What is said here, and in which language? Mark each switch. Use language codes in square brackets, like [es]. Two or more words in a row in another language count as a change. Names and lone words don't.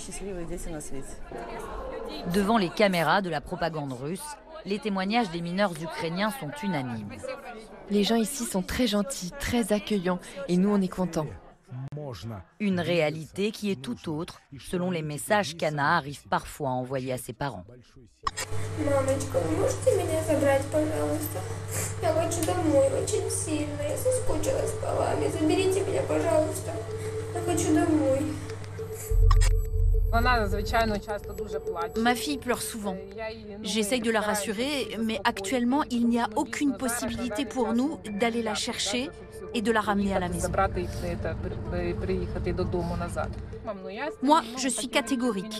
[fr] Devant les caméras de la propagande russe, les témoignages des mineurs ukrainiens sont unanimes. Les gens ici sont très gentils, très accueillants, et nous on est contents. Une réalité qui est tout autre, selon les messages qu'Anna arrive parfois à envoyer à ses parents. [ru] Мамочка, вы можете меня забрать, пожалуйста? Я хочу домой очень сильно. Я соскучилась по вами. Заберите меня, пожалуйста. Я хочу домой. [fr] Ma fille pleure souvent. J'essaye de la rassurer, mais actuellement, il n'y a aucune possibilité pour nous d'aller la chercher et de la ramener à la maison. Moi, je suis catégorique.